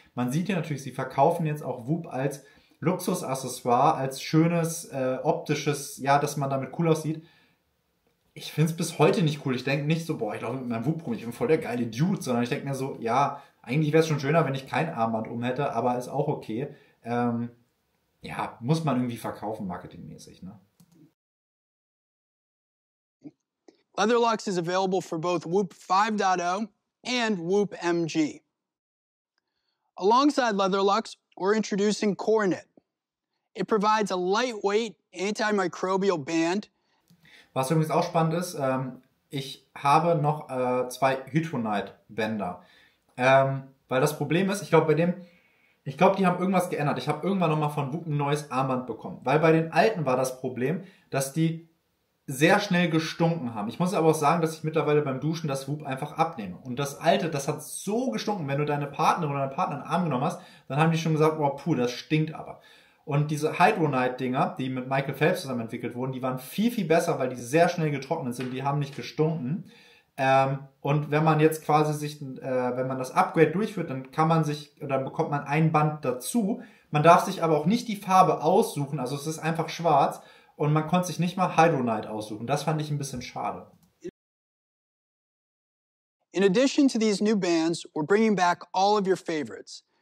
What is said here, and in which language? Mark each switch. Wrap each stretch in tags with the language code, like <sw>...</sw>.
<de>Man sieht ja natürlich, sie verkaufen jetzt auch Whoop als Luxusaccessoire, als schönes, optisches, ja, dass man damit cool aussieht. Ich finde es bis heute nicht cool. Ich denke nicht so, boah, ich laufe mit meinem Whoop rum, ich bin voll der geile Dude, sondern ich denke mir so, ja, eigentlich wäre es schon schöner, wenn ich kein Armband um hätte, aber ist auch okay. Ja, muss man irgendwie verkaufen, marketingmäßig, ne?</de> <en>Leatherlux is available for both Whoop 5.0 and Whoop MG. Alongside Leatherlux, we're introducing CoreKnit. It provides a lightweight antimicrobial band.</en> <de>Was übrigens auch spannend ist, ich habe noch 2 Hydronite-Bänder. Weil das Problem ist, ich glaube, die haben irgendwas geändert. Ich habe irgendwann nochmal von Whoop ein neues Armband bekommen. Weil bei den alten war das Problem, dass die sehr schnell gestunken haben. Ich muss aber auch sagen, dass ich mittlerweile beim Duschen das Whoop einfach abnehme. Und das alte, das hat so gestunken, wenn du deine Partnerin oder deinen Partner in den Arm genommen hast, dann haben die schon gesagt, oh puh, das stinkt aber. Und diese Hydronite-Dinger, die mit Michael Phelps zusammen entwickelt wurden, die waren viel, viel besser, weil die sehr schnell getrocknet sind, die haben nicht gestunken. Und wenn man jetzt quasi wenn man das Upgrade durchführt, dann bekommt man ein Band dazu. Man darf sich aber auch nicht die Farbe aussuchen, also es ist einfach schwarz und man konnte sich nicht mal Hydronite aussuchen. Das fand ich ein bisschen schade.</de> <en>In addition to these new bands, we're bringing back all of your favorites.</en>